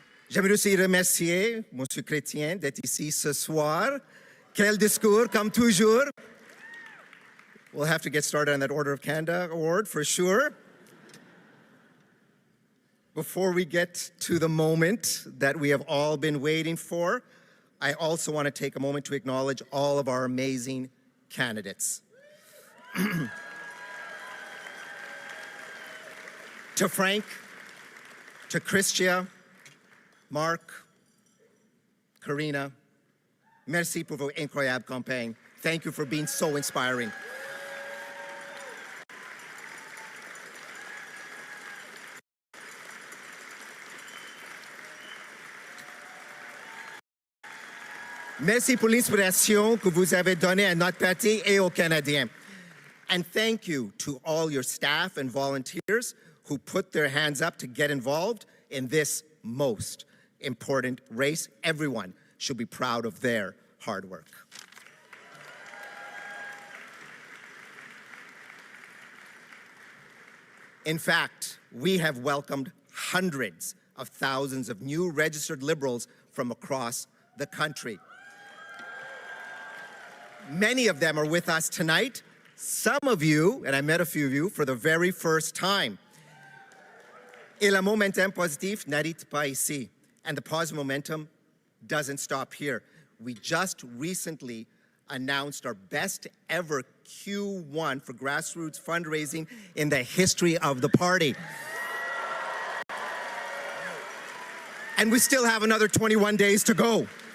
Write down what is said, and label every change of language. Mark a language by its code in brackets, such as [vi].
[fr] J'aimerais aussi remercier M. Chrétien d'être ici ce soir. Quel discours, comme toujours. [en] We'll have to get started on that Order of Canada award for sure. Before we get to the moment that we have all been waiting for, I also want to take a moment to acknowledge all of our amazing candidates. [fr] To Frank, to Chrystia, Mark, Karina, merci pour vos incroyables campagnes. [en] Thank you for being so inspiring. [fr] Merci pour l'inspiration que vous avez donnée à notre parti et aux Canadiens. [en] And thank you to all your staff and volunteers who put their hands up to get involved in this most important race. Everyone should be proud of their hard work. In fact, we have welcomed hundreds of thousands of new registered Liberals from across the country. Many of them are with us tonight. Some of you, and I met a few of you for the very first time. [fr] Et le momentum positif n'arrête pas ici. [en] And the positive momentum doesn't stop here. We just recently announced our best ever Q1 for grassroots fundraising in the history of the party. And we still have another 21 days to go.